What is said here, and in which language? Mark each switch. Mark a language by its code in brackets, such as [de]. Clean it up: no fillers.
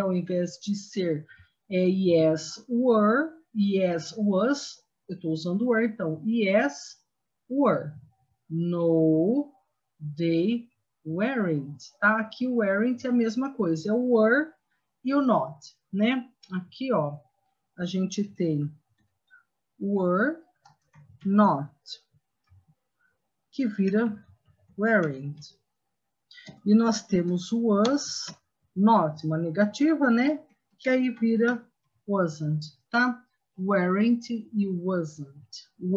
[pt] Ao invés de ser yes, were, yes, was, eu estou usando were, então, yes, were. [en] No, they weren't, tá? [pt] Aqui o weren't é a mesma coisa, é o were e o not, né? Aqui, ó, a gente tem were, not, que vira weren't. E nós temos was, not, uma negativa, né? Que aí vira wasn't, tá? Weren't e wasn't.